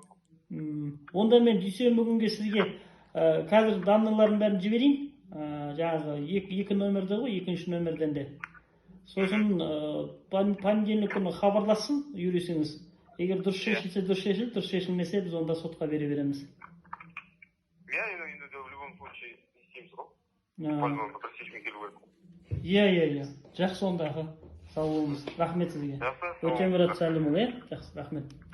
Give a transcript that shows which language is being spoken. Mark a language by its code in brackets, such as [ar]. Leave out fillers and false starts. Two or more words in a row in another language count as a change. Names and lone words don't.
[kk] Онда мен дүйсенбі күнге сізге қазір данныйларын бәрін жіберейін. Жаңағы екі номерді ғой, екінші номерден де. Сосын понедельник күні хабарлассын юрисіңіз. Егер дұрыс шешілсе, дұрыс шешілді, дұрыс шешілмесе, біз онда сотқа бере береміз. Иә, енді [ru] в любом случае [kk] істейміз ғой. Возможно, бір шешімге келу керек. Иә. Жақсы онда, сау болыңыз. Рахмет сізге. Өтемұрат Сәлімұлы, жақсы, рахмет.